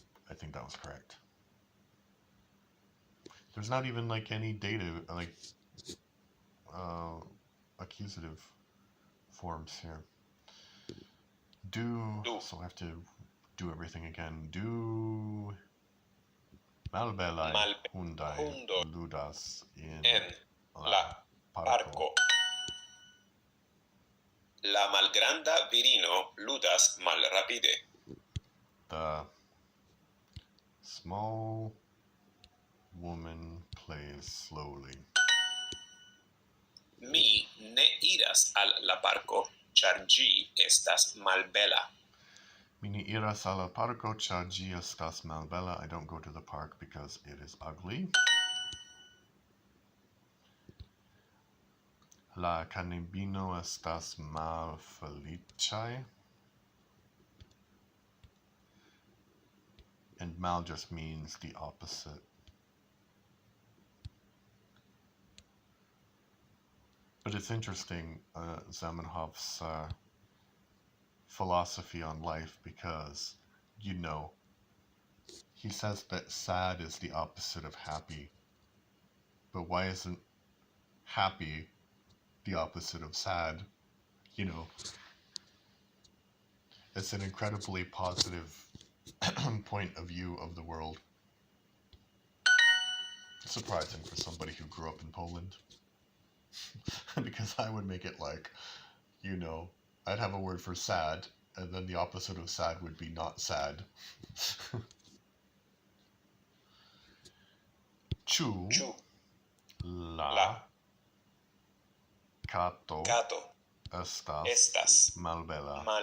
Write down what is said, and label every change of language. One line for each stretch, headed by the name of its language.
English: I think that was correct. There's not even like any dative, like accusative forms here. Do, so I have to do everything again.
Esperanto: Do malbelaj hundoj ludas in la parko. La malgranda virino ludas malrapide. The small woman plays slowly. Mi ne iras al la parko, ĉar ĝi estas malbela. Mi ne iras al la parko, ĉar ĝi estas malbela.
English: I don't go to the park because it is ugly.
Esperanto: La knabino estas malfeliĉaj.
English: And mal just means the opposite. But it's interesting, Zamenhof's philosophy on life, because, you know, he says that sad is the opposite of happy. But why isn't happy the opposite of sad? You know, it's an incredibly positive point of view of the world. Surprising for somebody who grew up in Poland. Because I would make it like, you know, I'd have a word for sad, and then the opposite of sad would be not sad.
Esperanto: Ĉu la kato estas malbela?